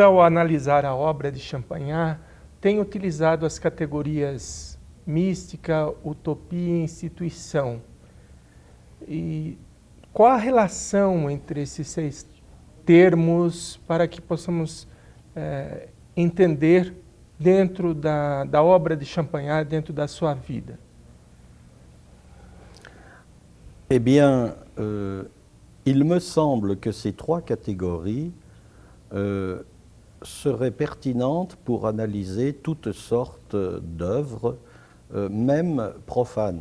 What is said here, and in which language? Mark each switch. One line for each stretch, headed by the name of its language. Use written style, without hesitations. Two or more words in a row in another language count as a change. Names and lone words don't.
Portuguese: ao analisar a obra de Champagnat, tem utilizado as categorias mística, utopia e instituição. E qual a relação entre esses 6 termos para que possamos entender dentro da obra de Champagnat, dentro da sua vida?
French: Eh bien, il me semble que ces 3 catégories seraient pertinentes pour analyser toutes sortes d'œuvres, même profanes.